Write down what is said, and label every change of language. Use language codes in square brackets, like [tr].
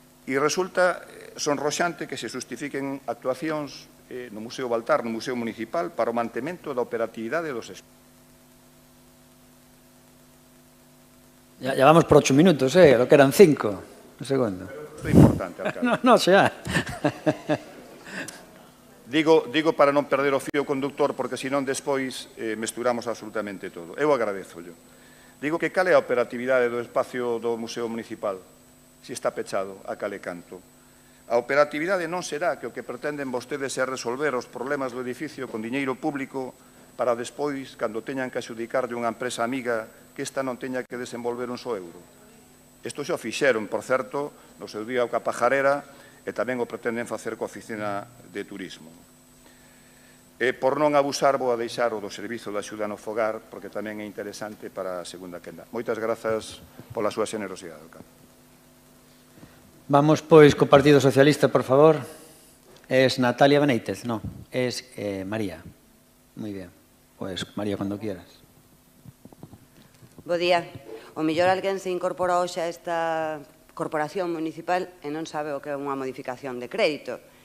[gl] E resulta sonroxante que se justifiquen actuacións no Museo Baltar, no Museo Municipal, para o mantemento da operatividade dos espacios. [es] Ya vamos por 8 minutos, lo que eran 5. Un segundo. [gl] Isto é importante, alcalde. No, xa. Digo para non perder o fío conductor, porque senón despois mesturamos absolutamente todo. Eu agradezo-llo. Digo que cal é a operatividade do espacio do Museo Municipal, se está pechado a cal e canto. A operatividade non será que o que pretenden vostedes é resolver os problemas do edificio con diñeiro público para despois, cando teñan que adxudicarlle unha empresa amiga, que esta non teña que desenvolver un só euro. Isto xa o fixeron, por certo, no seu día o Capajarera, e tamén o pretenden facer coa Oficina de Turismo. E por non abusar, vou a deixar o do Servizo de Axuda no Fogar, porque tamén é interesante para a segunda quenda. Moitas grazas pola súa xenerosidade, alcalde. Vamos, pois, co Partido Socialista, por favor. [es] Es Natalia Benítez, no, es María. [gl] Moi ben. Pois, María, cando quieras. Bo día. O mellor alguén se incorpora hoxe a esta corporación municipal e non sabe o que é unha modificación de crédito.